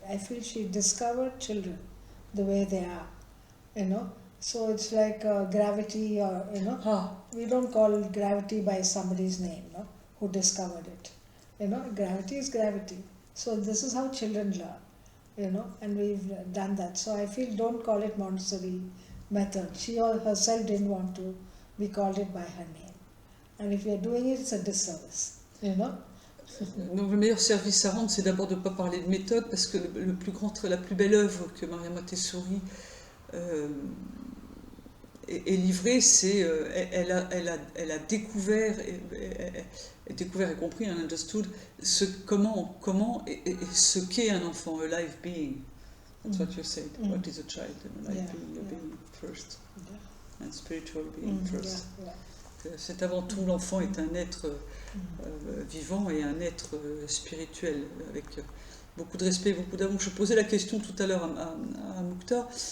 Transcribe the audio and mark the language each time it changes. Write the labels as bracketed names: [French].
[English] I feel she discovered children the way they are, so it's like gravity, or, we don't call gravity by somebody's name, who discovered it. Gravity is gravity. So this is how children learn. And we've done that. So I feel don't call it Montessori method. She herself didn't want to be called it by her name. And if we are doing it, it's a disservice, [French] Donc le meilleur service à rendre, c'est d'abord de ne pas parler de méthode, parce que la plus belle œuvre que Maria Montessori est livrée, c'est elle a découvert et compris, [English] and understood, [French] comment et ce qu'est un enfant, [English] a live being. That's what you said. What is a child? A live being, a being first, and spiritual being first. [French] C'est avant tout, l'enfant est un être vivant et un être spirituel, avec beaucoup de respect, beaucoup d'amour. Je posais la question tout à l'heure à Mukta.